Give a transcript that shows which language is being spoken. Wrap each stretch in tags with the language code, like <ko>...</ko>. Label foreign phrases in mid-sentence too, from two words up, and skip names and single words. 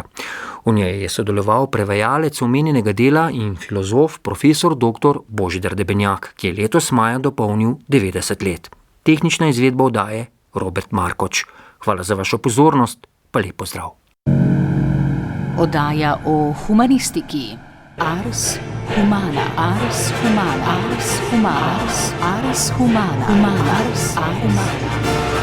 <sl>V njej je sodeloval prevajalec omenjenega dela in filozof profesor dr. Božidar Debenjak, ki je letos maja dopolnil 90 let. Tehnična izvedba oddaje Robert Markoč. Hvala za vašo pozornost, pa lep pozdrav. Oddaja o humanistiki. Ars Humana. Ars Humana. Ars Humana. Ars Humana. Ars Humana.</sl>